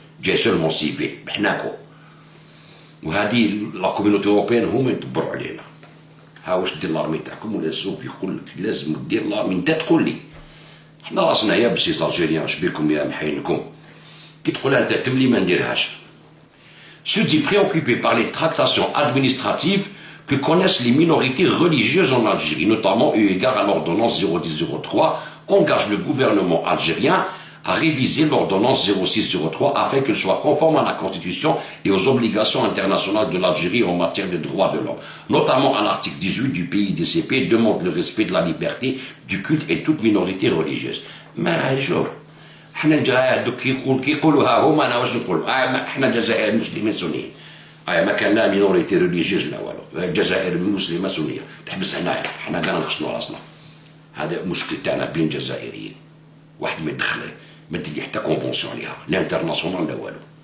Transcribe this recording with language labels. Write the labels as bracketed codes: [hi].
[ar] جاي سولمون سيفيل بحناكو. وهذه لا كوميونيتي اوروبيان هما يدبروا علينا. ها واش دير لارمي تاعكم ولا السوف يقول لك لازم دير لارمي انت تقول لي. حنا راسنا يا بسي الجيريان اش بيكم يا محينكم. كي تقولها انت تملي ما نديرهاش. [fr] Se dit préoccupé par les tractations administratives que connaissent les minorités religieuses en Algérie, notamment eu égard à l'ordonnance 01003, engage le gouvernement algérien à réviser l'ordonnance 0603 afin qu'elle soit conforme à la Constitution et aux obligations internationales de l'Algérie en matière de droits de l'homme. Notamment à l'article 18 du PIDCP demande le respect de la liberté du culte et toute minorité religieuse. Mais jour, [ar] حنا دوك كيقولوا ها هما انا واش نقول حنا الجزائر مسلمين سنيين ما كان لا مينوريتي ريليجيوز لا والو الجزائر مسلمه سنيه تحبس هنايا حنا كاع نخشنوا راسنا هذا مشكل تاعنا بين الجزائريين واحد ما يدخل ما دير حتى كونفونسيون عليها لا انترناسيونال لا والو